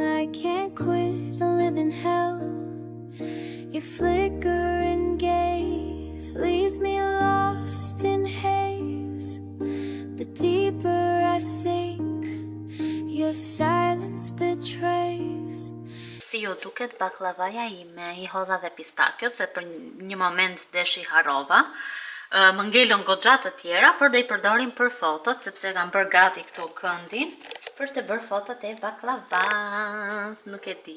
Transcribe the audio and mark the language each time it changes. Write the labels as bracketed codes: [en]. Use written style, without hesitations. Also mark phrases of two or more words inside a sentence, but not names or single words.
[en] I can't quit, I live in hell. Your flickering gaze leaves me lost in haze. The deeper I sink, your silence betrays. [sq] Si ju duket baklavaja ime, I hodha dhe pistakjo, se për një moment desh I harrova. Më ngelën goxha të tjera, por do I përdorim për fotot, sepse kam bërë gati këtu këndin për të bërë fotot e baklavas, nuk e di.